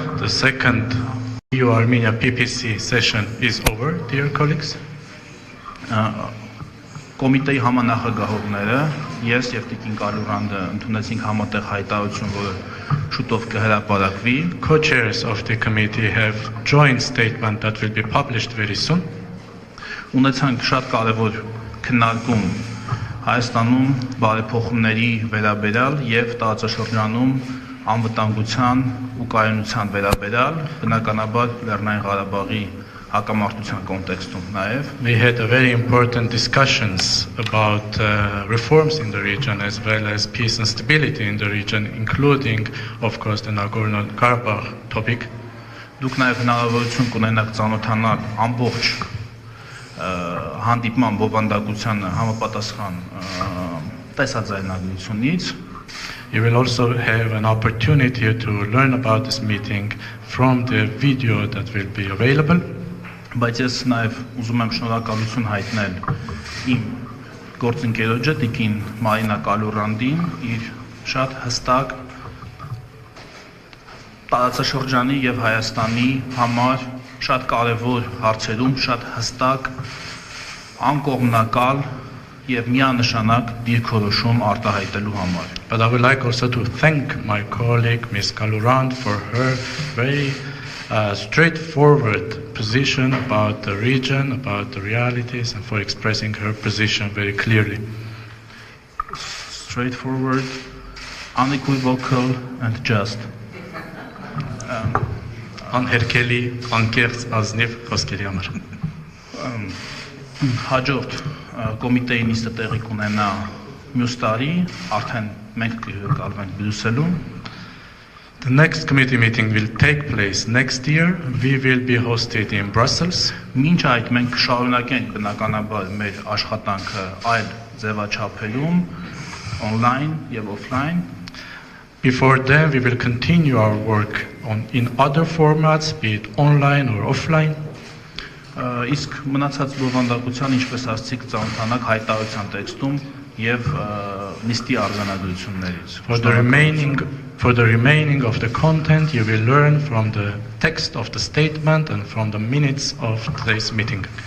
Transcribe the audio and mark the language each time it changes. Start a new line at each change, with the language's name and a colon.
English: The second EU-Armenia PPC session is over, dear colleagues.
Armenian: Կոմիտեի համանախագահողները ես եւ Տիկին Կալուրանդը ընդունեցինք համատեղ հայտարարություն, որը շուտով կհրապարակվի.
English: Co-chairs of the committee have joint statement that will be published very soon.
Armenian: Ունեցանք շատ կարևոր քննարկում Հայաստանում բարեփոխումների վերաբերյալ եւ տարածաշրջանում անվտանգության ու կայունության վերաբերյալ, բնականաբար Լեռնային Ղարաբաղի հակամարտության կոնտեքստում նաեւ.
English: We had a very important discussions about reforms in the region as well as peace and stability in the region, including, of course, the Nagorno-Karabakh topic.
Armenian: Դուք նաեւ հնարավորություն կունենաք ծանոթանալ ամբողջ հանդիպման բովանդակությանը համապատասխան տեսաձայնագրությունից.
English: You will also have an opportunity to learn about this meeting from the video that will be available.
Armenian: Բայց ես նաև ուզում եմ շնորհակալություն հայտնել իմ գործընկերոջը Տիկին Մարինա Կալուրանդին իր շատ հստակ տարածաշրջանի եւ Հայաստանի համար շատ կարևոր հարցերում շատ հստակ անկողմնակալ եւ միանշանակ դիրքորոշում արտահայտելու համար.
English: But I would like also to thank my colleague Ms. Kalurand for her very straightforward position about the region, about the realities, and for expressing her position very clearly. Straightforward, unequivocal, and just.
Armenian: Անհերքելի, անկեղծ, ազնիվ խոսքերի համար. Հաջորդ կոմիտեի նիստը տեղի կունենա մյուս տարի, արդեն մենք կհյուրընկալվենք Բրյուսելում.
English: The next committee meeting will take place next year. We will be hosted in Brussels.
Armenian: Մինչ այդ մենք կշարունակենք բնականաբար մեր աշխատանքը այլ ձևաչափերում, online եւ offline.
English: Before then, we will continue our work in other formats, be it online or offline.
Armenian: Իսկ մնացած բովանդակության, ինչպես ասացիք, ծանոթանաք հայտարարության տեքստում եւ նիստի արձանագրություններից.
English: For the remaining of the content, you will learn from the text of the statement and from the minutes of today's meeting.